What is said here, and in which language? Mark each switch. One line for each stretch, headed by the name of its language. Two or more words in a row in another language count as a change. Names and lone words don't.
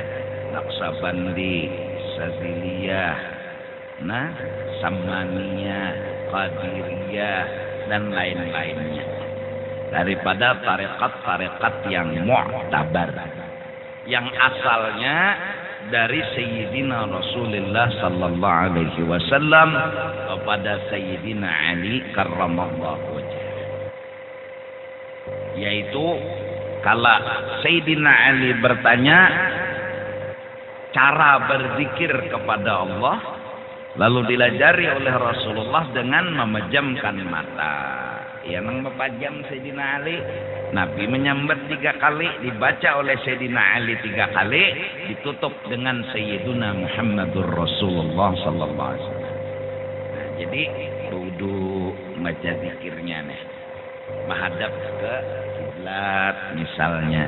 Banjar: Naqsabandi, Saziliyah, Samaniyah, Qadiriyah dan lain-lainnya daripada tarikat-tarikat yang mu'tabar, yang asalnya dari Sayyidina Rasulullah
Arabic: صلى الله عليه وسلم
Banjar: kepada Sayyidina Ali
Arabic: كرم الله وجهه.
Banjar: Yaitu kala Sayyidina Ali bertanya cara berzikir kepada Allah, lalu dilajari oleh Rasulullah dengan memejamkan mata. Ya nang mepajam Sayyidina Ali, Nabi menyambat 3 kali, dibaca oleh Sayyidina Ali 3 kali, ditutup dengan
Arabic: سيدنا محمد رسول الله صلى الله عليه وسلم.
Banjar: Jadi duduk baca zikirnya nih, menghadap ke kiblat misalnya.